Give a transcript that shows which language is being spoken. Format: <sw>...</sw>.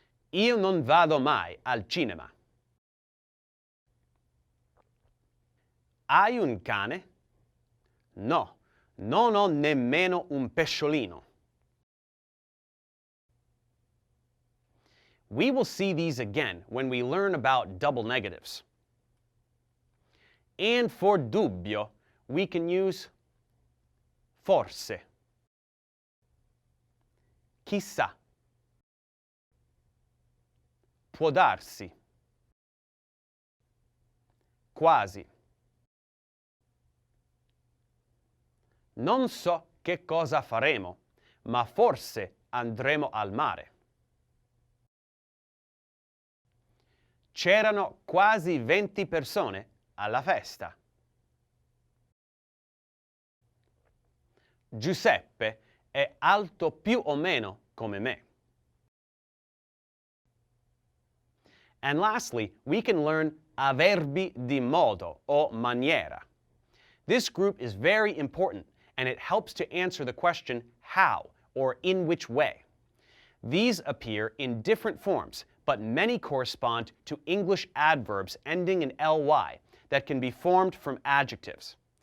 <it>Io non vado mai al cinema. Hai un cane? No, non ho nemmeno un pesciolino.</it> <en>We will see these again when we learn about double negatives. And for dubbio, we can use forse.</en> <it>Chissà. Può darsi. Quasi. Non so che cosa faremo, ma forse andremo al mare. C'erano quasi 20 persone alla festa. Giuseppe è alto più o meno come me.</it> <en>And lastly, we can learn</en> <it>avverbi di modo o maniera.</it> <en>This group is very important and it helps to answer the question how or in which way. These appear in different forms, but many correspond to English adverbs ending in ly that can be formed from adjectives.</en>